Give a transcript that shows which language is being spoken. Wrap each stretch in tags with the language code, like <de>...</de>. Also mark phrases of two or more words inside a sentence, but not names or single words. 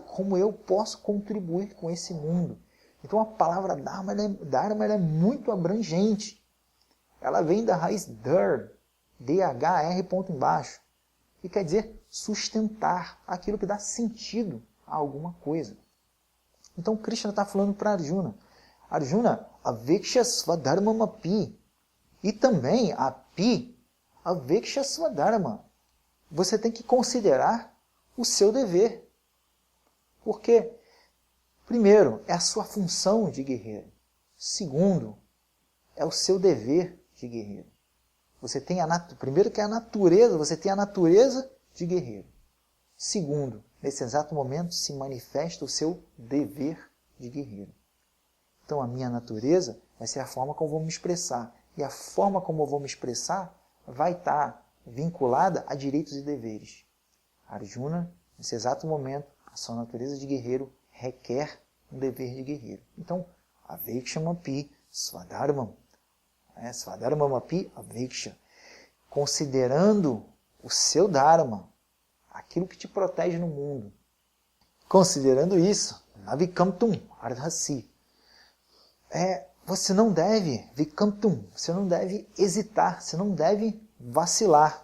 <pt>Como eu posso contribuir com esse mundo? Então a palavra Dharma ela é muito abrangente. Ela vem da raiz Dhr, D-H-R ponto embaixo, que quer dizer sustentar, aquilo que dá sentido a alguma coisa. Então Krishna está falando para Arjuna.</pt> <sa>अर्जुन अवेक्ष स्वधर्मम् अपि.</sa> <pt>E também</pt> <sa>अपि अवेक्ष स्वधर्म.</sa> <pt>Você tem que considerar o seu dever. Porque, primeiro, é a sua função de guerreiro. Segundo, é o seu dever de guerreiro. Você tem primeiro que é a natureza, você tem a natureza de guerreiro. Segundo, nesse exato momento se manifesta o seu dever de guerreiro. Então a minha natureza vai ser a forma como eu vou me expressar. E a forma como eu vou me expressar vai estar vinculada a direitos e deveres. Arjuna, nesse exato momento, a sua natureza de guerreiro requer um dever de guerreiro. Então,</pt> <sa>अवेक्षम् अपि स्वधर्मम्. स्वधर्मम् अपि अवेक्ष.</sa> <pt>Considerando o seu Dharma, aquilo que te protege no mundo. Considerando isso,</pt> <sa>न विकम्पितुम् अर्हसि.</sa> <pt>Você não deve, vikamtum, você não deve hesitar, você não deve vacilar.</pt>